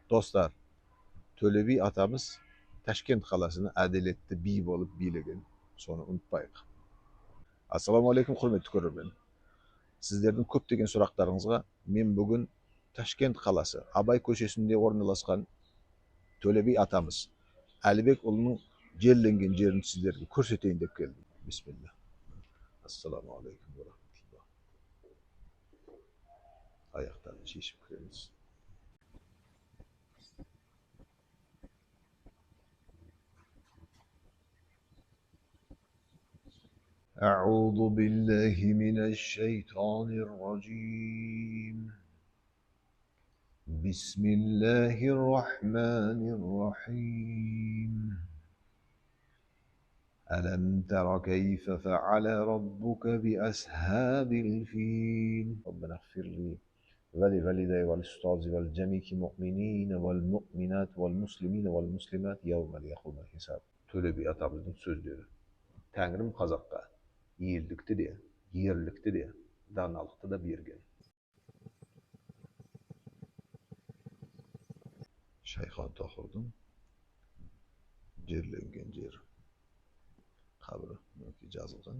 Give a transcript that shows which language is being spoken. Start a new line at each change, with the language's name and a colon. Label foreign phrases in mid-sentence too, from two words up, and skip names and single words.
Kazakh: Dostlar, Төле би атамыз Ташкент қаласыны әділетті би болып билеген, соны ұмытпайық.
Arabic: السلام عليكم,
Kazakh: құрметті көрермен. Сіздердің көптеген сұрақтарыңызға мен бүгін Ташкент қаласы Абай көшесінде орналасқан Төле би атамыз Әлібек ұлының жерленген жерін сіздерге көрсетейін деп келдім. Бисмилла.
Arabic: السلام عليكم ورحمة الله.
Kazakh: Аяқтарын шешіп кіреміз.
Arabic: أعوذ بالله من الشيطان الرجيم بسم الله الرحمن الرحيم ألم تر كيف فعل ربك بأصحاب الفيل ربنا اغفر لي ولوالدي والأستاذ والجميع المؤمنين والمؤمنات والمسلمين والمسلمات يوم يقوم الحساب.
Kazakh: Төле би атамыздың сөздері. Тәңірім қазаққа елдікті де, ерлікті де, даналықты да берген. Шайхан Тахырдың жерленген жер қабірі жазылған.